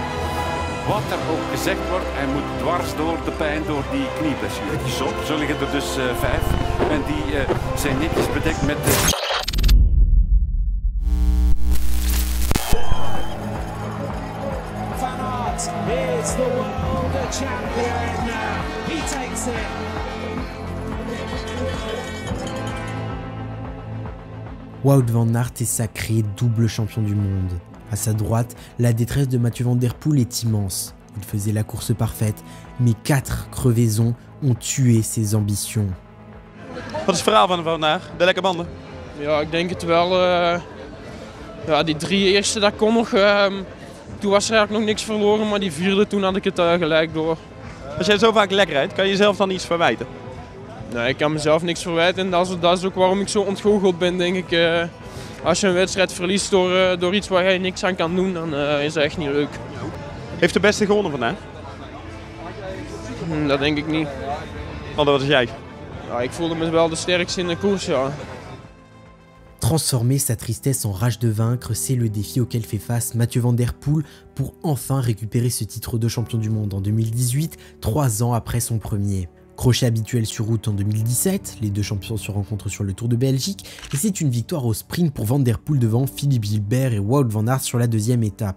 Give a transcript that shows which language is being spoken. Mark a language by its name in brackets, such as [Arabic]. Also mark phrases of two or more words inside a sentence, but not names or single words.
[Dutch] Wat er ook gezegd wordt, hij moet dwars door de pijn, door die knieblessure. Zo liggen er dus 5 en die zijn netjes bedekt met de... [English] Van Aert is the world champion. He takes it. [French] Wout van Aert est sacré double champion du monde. À sa droite, la détresse de Mathieu van der Poel est immense. Il faisait la course parfaite, mais 4 crevaisons ont tué ses ambitions. [Dutch] Wat is het verhaal van Van Aert? De lekke banden? Ja, ik denk het wel. Ja, die 3 eerste, dat kon nog. Toen was er eigenlijk nog niks verloren, maar die 4e, toen had ik het gelijk door. Als jij zo vaak lekker rijdt, kan je jezelf dan iets verwijten? Nee, ik kan mezelf niks verwijten en dat is ook waarom ik zo ontgoocheld ben, denk ik. Als je een wedstrijd verliest door iets waar je niks aan kan doen, dan is dat echt niet leuk. Heeft de beste gewonnen vandaag? Dat denk ik niet. Want wat was jij? Ja, ik voelde me wel de sterkste in de koers, ja. [French] Transformer sa tristesse en rage de vaincre, c'est le défi auquel fait face Mathieu Van Der Poel pour enfin récupérer ce titre de champion du monde en 2018, 3 ans après son premier. Crochet habituel sur route en 2017, les deux champions se rencontrent sur le Tour de Belgique et c'est une victoire au sprint pour Van Der Poel devant Philippe Gilbert et Wout van Aert sur la deuxième étape.